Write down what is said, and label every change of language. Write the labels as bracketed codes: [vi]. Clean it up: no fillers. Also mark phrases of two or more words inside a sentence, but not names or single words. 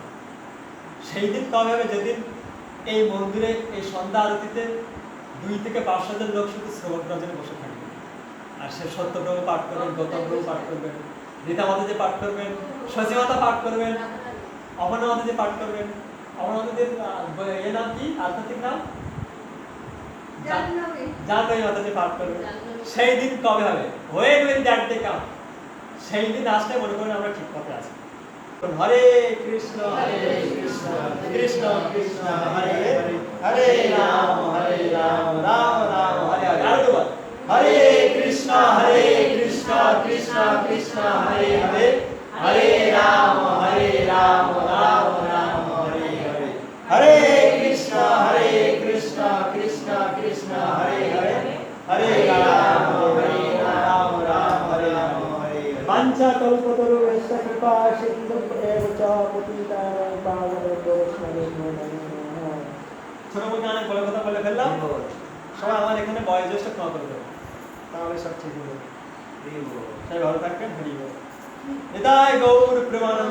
[bn] সেই দিন কবে হবে যেদিন এই মন্দিরে এই সন্ধ্যা আরতিতে 2 থেকে 5,000 লোক শুধু শ্রবণ করার জন্য বসে থাকবে, আর সে সত্যব্রহ্ম পাঠ করবেন, গৌতম ব্রহ্ম পাঠ করবেন, রীতা মাতাজি পাঠ করবেন, শশীমাতা পাঠ করবেন, অমরনা মাতাজি পাঠ করবেন। অমরনা মাতাজির এর নাম কি, আধ্যাত্মিক নাম জাহ্নবী মাতাজি পাঠ করবেন। সেই দিন কবে হবে? [en] When will that day come? [bn] সেই দিন আসলে মনে করেন আমরা ঠিক পথে আছি। [sa] হরে কৃষ্ণ কৃষ্ণ কৃষ্ণ হরে হরে, হরে রাম রাম রাম হরে হরে। [bn] আর দুবার, [sa] হরে কৃষ্ণ কৃষ্ণ কৃষ্ণ হরে হরে, হরে রাম রাম রাম হরে হরে। হরে কৃষ্ণ কৃষ্ণ কৃষ্ণ হরে হরে, হরে রাম রাম হরে রাম হরে। বাঞ্ছা কল্পতরুশ্চ কৃপা সিন্ধুভ্যেব চ পতিতানাং পাবনেভ্যো বৈষ্ণবেভ্যো নমো নমঃ। [bn] ছোট মুখে অনেক বড় কথা বলে ফেললাম, সবাই আমার এখানে বয়োজ্যেষ্ঠ ক্ষমা করে দেবেন, তাহলে সব ঠিক হবে। সবাই ভালো থাকবেন। হরি বল। নিতাই গৌর প্রেমা।